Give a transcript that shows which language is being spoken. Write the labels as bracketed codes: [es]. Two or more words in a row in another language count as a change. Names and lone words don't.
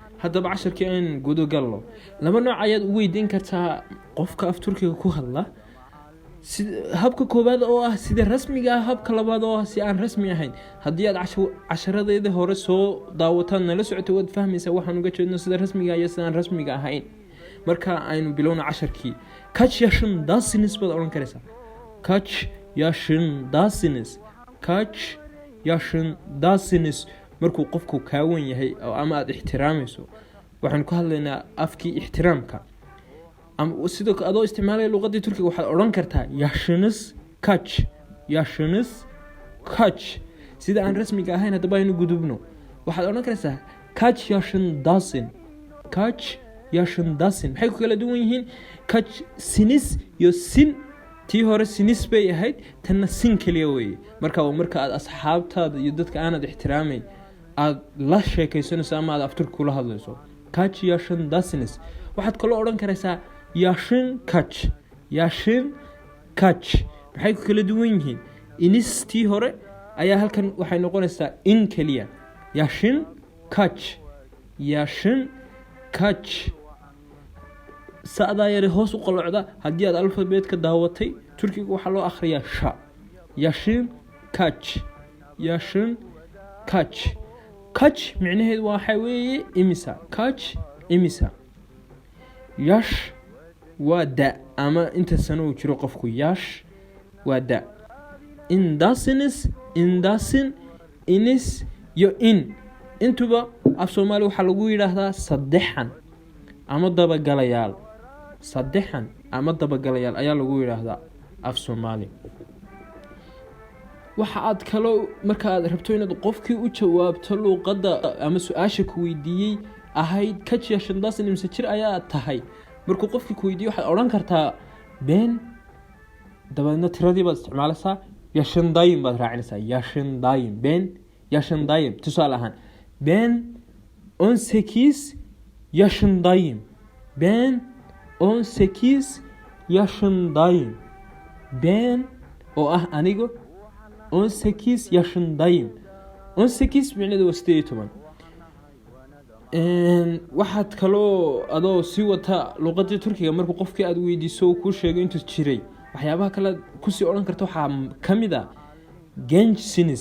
[so] haddaba casharkii aan gudo gallo laba nooc ayaad u weydiin kartaa qofka af turkiga ku hadla habka koowaad oo ah sida rasmiga ah, habka labaad oo ah si aan rasmi ahayn. haddii aad casharadeeda hore soo daawataan nala socoto waad fahmaysaa waxaan uga jeedno sida rasmiga iyo sida aan rasmiga ahayn. marka aynu bilowna casharkii. [tr] kaç yaşındasınız [so] baad odhan karaysaa. [tr] kaç yaşındasınız, kaç yaşındasınız. [so] markuu qofku kaa wan yahay ama aad ixtiraamayso waxaan ku hadlaynaa afkii ixtiraamka. ama sidoo adoo isticmaalaya luqadii turkiga waxaad odhan kartaa [tr] yaşınız kaç, yaşınız kaç. [so] sida aan rasmiga ahayn haddaba aynu gudubno. waxaad odhan karaysaa [tr] kaç yaşındasın, kaç yaşındasın. [so] maxay ku kala duwan yihiin? [tr] kaç sinis [so] iyo sin, tii hore sinis bay ahayd, tanna sin keliya weeye. marka marka aad asxaabtaada iyo dadka aanad ixtiraamayn aad la sheekaysanayso ama aad af turki kula hadlayso. [tr] kaç yaşındasınız. [so] waxaad kaloo odhan karaysaa [tr] yaşın kaç, yaşın kaç. [so] maxay ku kala duwan yihiin? inis tii hore ayaa halkan waxay noqonaysaa in keliya. [tr] yaşın kaç, yaşın kaç. [so] sa'daa yare hoos u qalocda haddii aad alfabeetka daawatay turkiga waxaa loo akhriyaa sha. [tr] yaşın kaç, yaşın kaç. [so] kaç micnaheedu waxa weeye imisa. kaç imisa. yash waa da ama inta sano uu jiro qofku. yash waa da. indasınız, indasın, inis iyo in. intuba af Soomaali waxaa lagu yidhaahdaa saddexan ama dabagalayaal. saddexan ama dabagalayaal ayaa lagu yidhaahdaa af Soomaali. waxa aad kaloo marka aad rabto inaad qofkii u jawaabto luqadda ama su-aasha ku weydiiyey ahayd [tr] kaç yaşındasın [so] imse jir ayaa tahay, markuu qofkii ku weydiiyo waxaad odhan kartaa [tr] ben, dabeedna [so] tiradii baad isticmaalaysaa, yaşındayım baad raacinaysaa. [tr] yaşındayım, ben yaşındayım. tusaale ahaan ben 18 yaşındayım, ben 18 yaşındayım. [so] ben oo ah anigu 18 yaşındayım. 18 micnaheedu waa 18. waxaad kaloo adoo sii wata luqadii turkiga markuu qofkii aad weydiiso kuu sheego intuu jiray waxyaabaha kale kusii odhan karta waxaa ka mid a gençsiniz.